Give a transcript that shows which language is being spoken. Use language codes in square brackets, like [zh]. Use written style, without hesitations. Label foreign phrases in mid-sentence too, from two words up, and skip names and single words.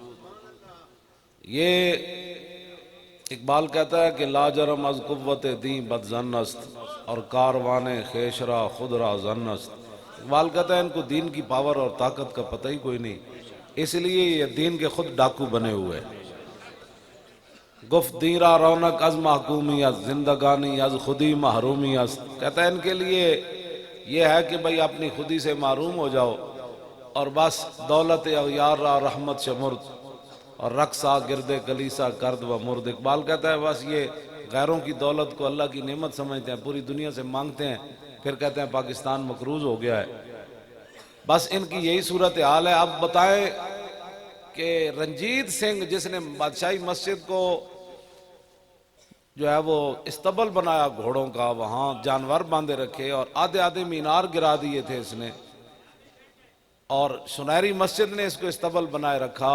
[ur] یہ اقبال کہتا ہے کہ [fa] لا جرم از قوت دین بد ظن است، [ur] اور [fa] کاروان خیش را خود را ظن است۔ [ur] اقبال کہتا ہے ان کو دین کی پاور اور طاقت کا پتہ ہی کوئی نہیں، اس لیے یہ دین کے خود ڈاکو بنے ہوئے ہیں۔ [fa] گفت دین را رونق از محکومی از، زندگانی از خودی محرومی است۔ [ur] کہتا ہے ان کے لیے یہ ہے کہ بھئی اپنی خودی سے محروم ہو جاؤ، اور [fa] بس دولت اغیار را رحمت شمرد، [ur] اور [fa] رقصہ گرد کلیسا کرد و مرد۔ [ur] اقبال کہتا ہے بس یہ غیروں کی دولت کو اللہ کی نعمت سمجھتے ہیں، پوری دنیا سے مانگتے ہیں، پھر کہتے ہیں پاکستان مقروض ہو گیا ہے۔ بس ان کی یہی صورتحال ہے۔ اب بتائیں کہ رنجیت سنگھ جس نے بادشاہی مسجد کو جو ہے وہ استبل بنایا گھوڑوں کا، وہاں جانور باندھے رکھے اور آدھے مینار گرا دیے تھے اس نے، اور سنہری مسجد نے اس کو استبل بنائے رکھا۔